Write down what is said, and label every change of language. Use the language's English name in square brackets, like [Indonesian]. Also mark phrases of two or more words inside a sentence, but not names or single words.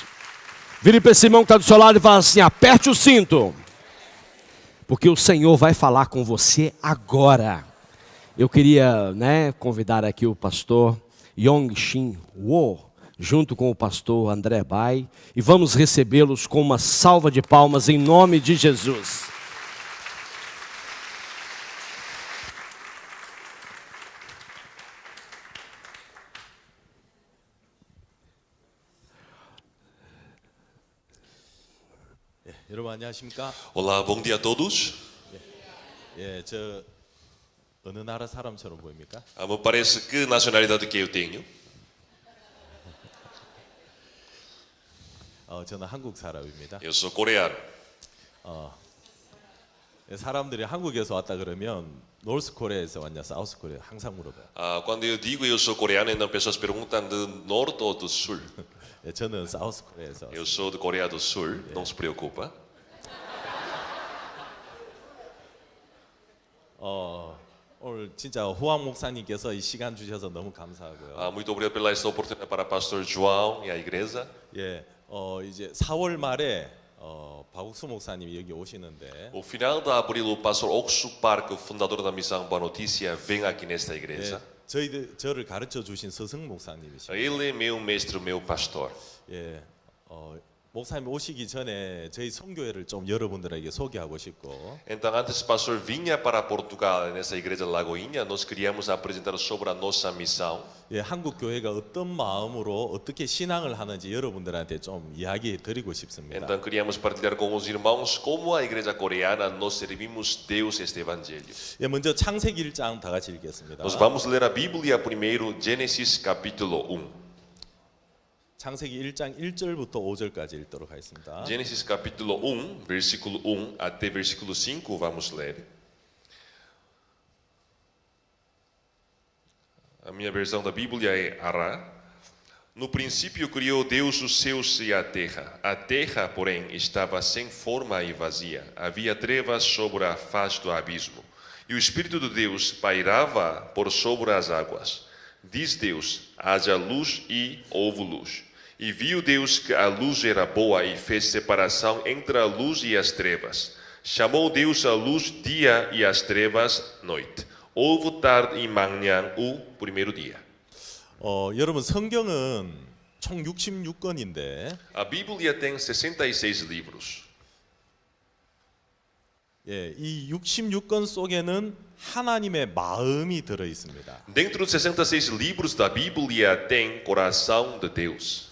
[Portuguese] Vire para esse irmão que está do seu lado e fala assim: aperte o cinto, porque o Senhor vai falar com você agora. Eu queria, convidar aqui o pastor Yong Shin Wo, junto com o pastor André Bai, e vamos recebê-los com uma salva de palmas em nome de Jesus. [Korean] 여러분 안녕하십니까? [Portuguese] Olá, bom dia a todos. [Korean] 저 어느 나라 사람처럼 보입니까? [Portuguese] Me parece que nacionalidade que eu tenho? [Korean] 저는 한국 사람입니다. [Portuguese] Eu sou coreano. [Korean] 사람들이 한국에서 왔다 그러면 노스 코리아에서 왔냐, 사우스 코리아 항상 물어봐요. [Portuguese] Quando eu digo eu sou coreano, então pessoas perguntam do norte ou do sul. [Korean] 저는 사우스 코리아에서. [Portuguese] Eu sou de Coreia do Sul, não se preocupa. [Korean] 오늘 진짜 호황 목사님께서 이 시간 주셔서 너무 감사하고요. [Portuguese] Muito obrigado pela esta oportunidade para o pastor João e a igreja. [Korean] 이제 4월 말에 박욱수 목사님이 여기 오시는데. [Portuguese] No final de abril, o pastor Oksu Park, o fundador da missão Boa Notícia, vem aqui nesta igreja. [Korean] 저를 가르쳐 주신 스승 목사님이시죠. [Portuguese] Ele é meu mestre, meu pastor. [Korean] 목사님 오시기 전에 저희 선교회를 좀 여러분들에게 소개하고 싶고. [Portuguese] Então, antes o pastor vinha para Portugal, nessa igreja Lagoinha, nós queríamos apresentar sobre a nossa missão. [Korean] 한국 교회가 어떤 마음으로 어떻게 신앙을 하는지 여러분들한테 좀 이야기 드리고 싶습니다. [Portuguese] Então, queríamos partilhar com os irmãos como a igreja coreana nós servimos Deus este evangelho. [Korean] 먼저 창세기 1장 다 같이 읽겠습니다. [Portuguese] Nós vamos ler a Bíblia primeiro, Gênesis capítulo 1. [Korean] 창세기 1장 1절부터 5절까지 읽도록 하겠습니다. [Portuguese] Gênesis capítulo 1, versículo 1 até versículo 5, vamos ler. A minha versão da Bíblia é Ará. No princípio criou Deus os céus e a terra. A terra, porém, estava sem forma e vazia. Havia trevas sobre a face do abismo. E o Espírito de Deus pairava por sobre as águas. Diz Deus: haja luz e houve luz. E viu Deus que a luz era boa e fez separação entre a luz e as trevas. Chamou Deus a luz dia e as trevas noite. Houve tarde e manhã o primeiro dia. [Korean] 여러분 성경은 총 66권인데 [Portuguese] A Bíblia tem 66 livros. [Korean] 이 66권 속에는 하나님의 마음이 들어 있습니다. [Portuguese] Dentro dos 66 livros da Bíblia tem coração de Deus.